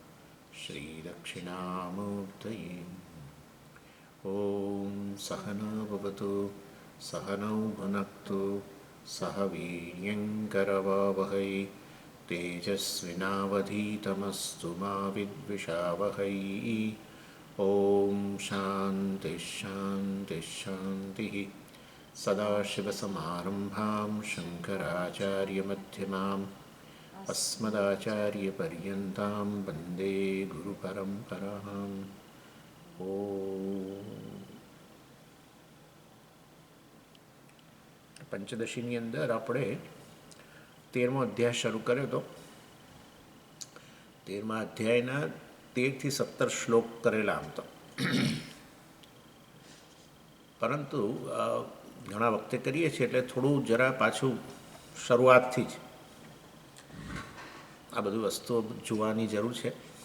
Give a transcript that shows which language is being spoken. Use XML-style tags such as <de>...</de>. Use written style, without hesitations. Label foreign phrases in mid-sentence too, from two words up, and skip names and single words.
<sa>श्रीदक्षिणामूर्तये ॐ सहना भवतु सहनौ भुनक्तु सह वीर्यङ्करवावहै तेजस्विनावधीतमस्तु मा विद्विषावहै ॐ शान्तिः शान्तिः शान्तिः सदाशिवसमारम्भां शङ्कराचार्यमध्यमाम् अस्मदाचार्यपर्यन्तां वन्दे गुरुपरम्पराम् ॐ</sa> <gu>પંચદશીની અંદર આપણે 13મો અધ્યાય શરૂ કર્યો હતો. 13મા અધ્યાયના 13 થી 17 શ્લોક કરેલા આમ તો, પરંતુ ઘણા વખતે કરીએ છીએ એટલે થોડું જરા પાછું શરૂઆતથી જ આ બધું વસ્તુઓ જોવાની જરૂર છે.</gu>